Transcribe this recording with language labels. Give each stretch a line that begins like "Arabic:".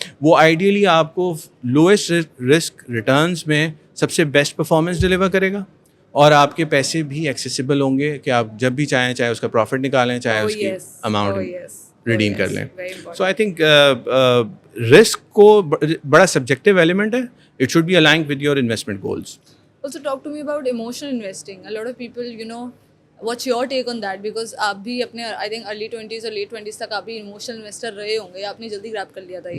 Urdu: وہ آئیڈیلی آپ کو لوئسٹ رسک ریٹرنس میں سب سے بیسٹ پرفارمنس ڈلیور کرے گا اور آپ کے پیسے بھی ایکسیسیبل ہوں گے کہ آپ جب بھی چاہیں, چاہے اس کا پروفٹ نکالیں, چاہے اس کی اماؤنٹ ریڈیم کر لیں.
English: So I think risk کو بڑا subjective element ہے. It should be aligned with your investment goals. Also talk to me about emotional investing. A lot of people, what's your take on that?
Urdu: Because آپ بھی اپنے
English: I think early 20s
Urdu: اور late 20s تک آپ بھی
English: emotional investor
Urdu: رہے ہوں گے, آپ نے جلدی گراب کر لیا تھا یہ.